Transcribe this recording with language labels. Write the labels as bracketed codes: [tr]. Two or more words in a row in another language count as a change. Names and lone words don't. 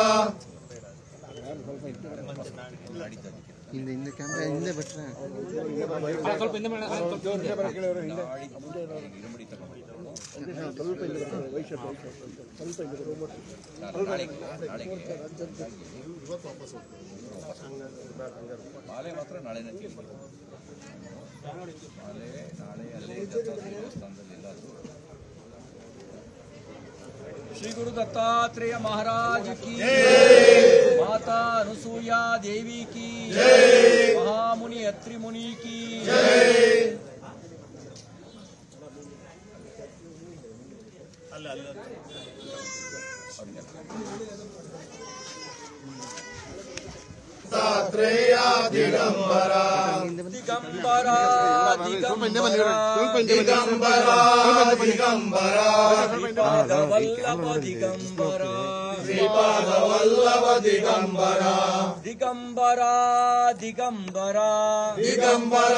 [kn] ಹಿಂದೆ ಕ್ಯಾಮ್ರಾ ಹಿಂದೆ ಬಿಟ್ರೆ ಸ್ವಲ್ಪ ಹಿಂದೆ ಮಾಡಿ ಮಾಲೆ ಮಾತ್ರ ನಾಳೆನೇ ಮಾಲೆ ನಾಳೆ ಅಲ್ಲೇ ದೇವಸ್ಥಾನದಲ್ಲಿ ಇಲ್ಲ. [hi] श्री गुरु दत्तात्रेय महाराज की माता अनुसूया देवी की महामुनि अत्रि मुनि की दत्तात्रेय दिगंबर दिगंबर दिगंबर दिगंबर दिगंबर श्रीपाद वल्लभ दिगंबर श्रीपाद वल्लभ दिगंबर दिगंबर दिगंबर दिगंबर